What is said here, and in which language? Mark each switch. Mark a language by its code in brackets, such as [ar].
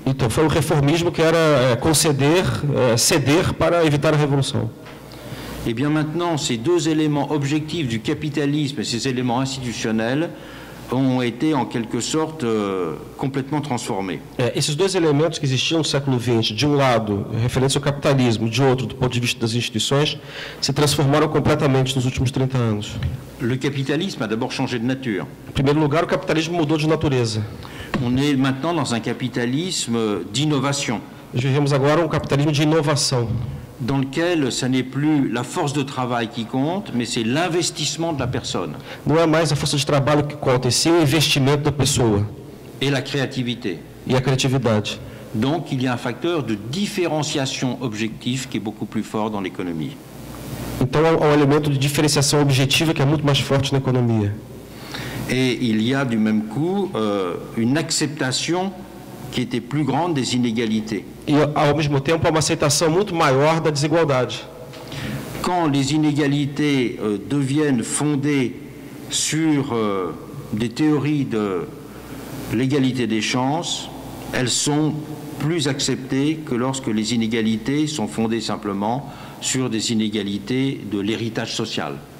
[pt] Então, foi um reformismo que era ceder para evitar a revolução. [fr] Et bien maintenant, ces deux éléments objectifs du capitalisme et ces éléments institutionnels ont été en quelque sorte complètement transformés. [pt] Esses dois elementos que existiam no século XX, de um lado, referentes ao capitalismo, de outro, do ponto de vista das instituições, se transformaram completamente nos últimos 30 anos. [fr] Le capitalisme a d'abord changé de nature. [pt] Em primeiro lugar, o capitalismo mudou de natureza. [fr] On est maintenant dans un capitalisme d'innovation. [pt] Nós vivemos agora um capitalismo de inovação, [fr] dans lequel ce n'est plus la force de travail qui compte, mais c'est l'investissement de la personne. [pt] Não é mais a força de trabalho que conta, e sim o investimento da pessoa. [fr] Et la créativité. [pt] E a criatividade. [fr] Donc il y a un facteur de différenciation objectif qui est beaucoup plus fort dans l'économie. [pt] Então há um elemento de diferenciação objetiva que é muito mais forte na economia. [fr] Et il y a du même coup une acceptation qui était plus grande des inégalités. [pt] E ao mesmo tempo há uma aceitação muito maior da desigualdade. [fr] Quand les inégalités deviennent fondées sur des théories de l'égalité des chances, elles sont plus acceptées que lorsque les inégalités sont fondées simplement sur des inégalités de l'héritage social.